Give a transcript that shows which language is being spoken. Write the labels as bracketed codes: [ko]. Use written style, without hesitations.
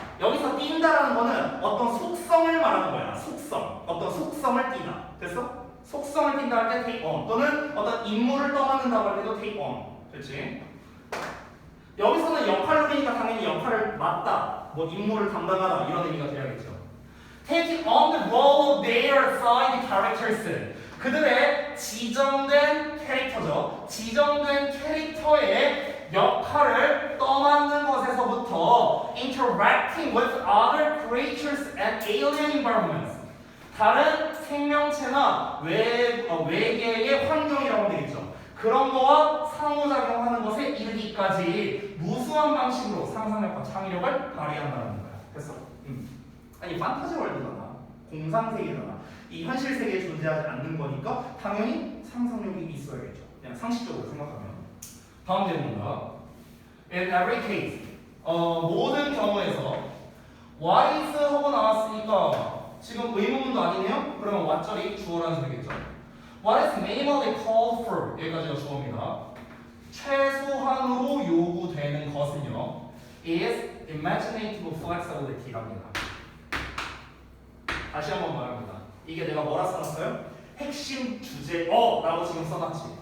[ko] 여기서 띈다라는 거는 어떤 속성을 말하는 거야. 속성. 어떤 속성을 띠다. 됐어? 속성을 띈다 할 때 take on, 또는 어떤 임무를 떠맡는다고 할 때도 take on. 됐지? 여기서는 역할놀이니까 당연히 역할을 맡다, 뭐 임무를 담당하다 이런 의미가 돼야겠죠. [en] Taking on the role of their assigned characters. [ko] 그들의 지정된 캐릭터죠. 지정된 캐릭터의 역할을 떠맡는 것에서부터 [en] interacting with other creatures and alien environments. [ko] 다른 생명체나 외계의 환경이라고 하면 되겠죠. 그런 거와 상호작용하는 것에 이르기까지 무수한 방식으로 상상력과 창의력을 발휘한다는 거야. 됐어? 아니 판타지 월드잖아. 공상세계잖아. 이 현실 세계에 존재하지 않는 거니까 당연히 상상력이 있어야겠죠. 그냥 상식적으로 생각하면. 다음 질문입니다. [en] In every case, [ko] 모든 경우에서 what is 하고 나왔으니까 지금 의문문도 아니네요? 그러면 what절이 주어라는 소리겠죠. [en] What is minimally called for? [ko] 여기까지가 주어입니다. 최소한으로 요구되는 것은요 [en] is imaginative flexibility [ko] 랍니다. 다시 한번 말합니다. 이게 내가 뭐라 써놨어요? 핵심 주제어라고 지금 써놨지.